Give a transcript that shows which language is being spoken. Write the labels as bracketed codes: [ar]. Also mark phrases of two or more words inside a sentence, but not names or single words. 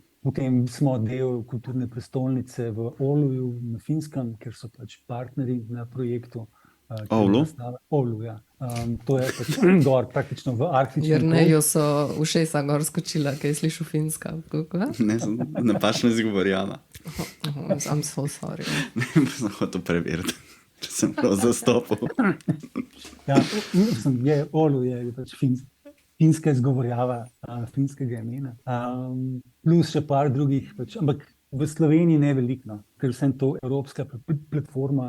[sl] Potem smo del kulturne prestolnice v Ouluju na Finskem, kjer so pač partnerji na projektu. Oulu? Oulu, ja. To je pač gor, praktično v arktičnem. Jerneju so ušesa gor skočila, kaj je slišal Finska. Ne pač ne izgovorjala. [en] I'm so sorry. [sl] Ne bi sem hotel preveriti, če sem prav zastopil. Oulu je pač finska izgovorjava finskega imena. Plus še par drugih, ampak v Sloveniji ne veliko, ker vsem to evropska platforma.